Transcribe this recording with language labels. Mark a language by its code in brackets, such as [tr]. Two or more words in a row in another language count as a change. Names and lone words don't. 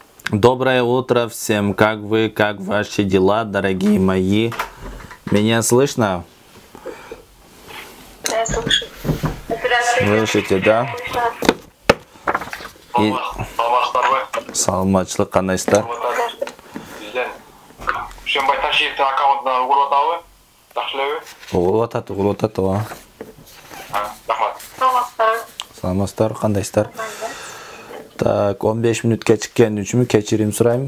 [ru] Доброе утро всем. Как вы? Как ваши дела, дорогие мои? Меня слышно? Я слышу. Слышите, да? И... [ky] Саламатчылык кандайсыздар? Дүйшөнбай Ташиевтің аккаунтына угулуп атабы? Жакшы элеби? Угулуп атат, ооба. Рахмат. Саламатсыздар, кандайсыздар? Так, 15 минут кечиккен үчүн кечирим сурайм.